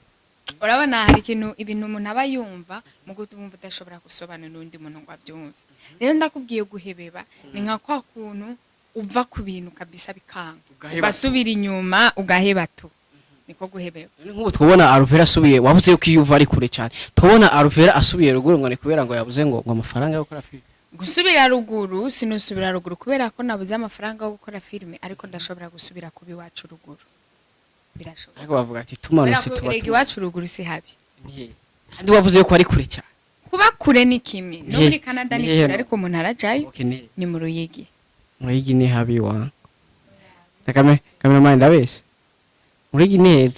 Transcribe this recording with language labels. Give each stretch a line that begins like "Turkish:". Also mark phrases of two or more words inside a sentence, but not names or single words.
Rundi: urabona hari ibintu umuntu aba yumva mu gutumva udashobora gusobanura n'undi muntu ngo abyumve rero ndakubwiye guhebeba ni nka kwa kuntu uva ku bintu kabisa bikanga ugasubira inyuma ugaheba tu niko guhebeba nk'ubu twabona Alvella asubiye wavuze yuko iyo uva ari kure cyane twabona Alvella asubiye ruguru ngo ni kubera ngo yabuze ngo amafaranga yo gukora filime gusubira ruguru sinusubira ruguru kubera ko nabuze amafaranga yo gukora filime ariko ndashobora gusubira kubi wacu ruguru birashobora ariko bavuga ati tumanutse tuba iwacu ruguru si habi kandi wavuze yuko ari kure cyane kuba kure ni kimwe no muri Canada ni kure ariko umuntu arajayo ni mu Ruyigi ni habi wa cameraman ndabeshe mu Ruyigi ni heza